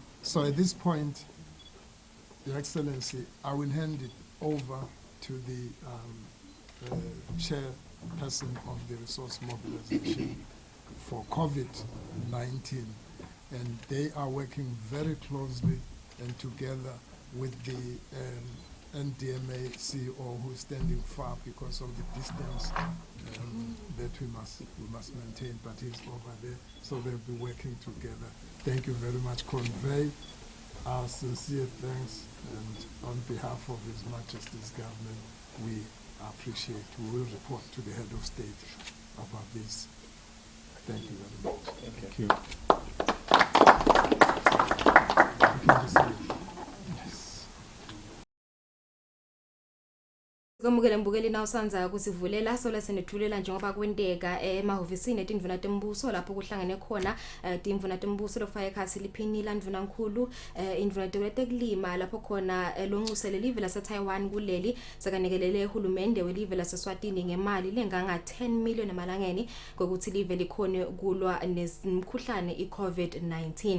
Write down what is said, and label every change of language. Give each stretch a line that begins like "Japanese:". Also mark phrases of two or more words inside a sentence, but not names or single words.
English: So at this point, Your Excellency, I will hand it over to the chairperson of the resource mobilization for COVID-19, and they are working very closely and together with the NDMA CEO, who is standing far because of the distance that we must maintain, but he's over there, so they'll be working together. Thank you very much. Convey our sincere thanks, and on behalf of His Majesty's government, we appreciate. We will report to the head of state about this. Thank you very much. Thank you.
Swati: Komukele mbukeli na usanza kusivulela sola senethulela njengoba kwenteka emahhovisini etindvuna tembuso lapho kuhlangene khona tindvuna tembuso lokufaka ekhasi liphinila ndvuna nkhulu indvuna tekulima lapho khona lonxusele live lase Taiwan kuleli sakanekelele uhulumende welive lase Eswatini ngemali lenganga 10 million emalangeni kokuthi live likhone kulwa nemkhuhlane iCovid-19.